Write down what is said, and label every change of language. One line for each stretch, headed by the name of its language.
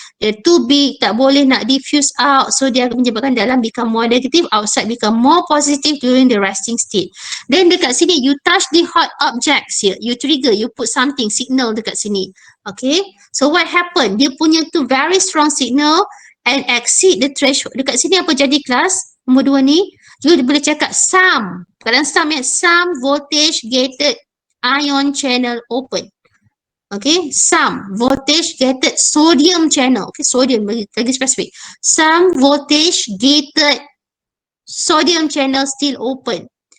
English: They're too big,
Malay: tak boleh nak
English: diffuse out, so
Malay: dia menyebabkan dalam
English: become more negative, outside become more positive during the resting state. Then
Malay: dekat sini
English: you touch the hot objects here, you trigger, you put something signal dekat sini. Okay, so what happened?
Malay: Dia punya tu
English: very strong signal and exceed the threshold.
Malay: Dekat sini apa jadi kelas? Nombor 2 ni, you boleh cakap some.
English: Kadang some ya, some voltage gated ion channel open. Okay, some voltage gated sodium channel. Okay,
Malay: sodium lagi spesifik.
English: Some voltage gated sodium channel still open.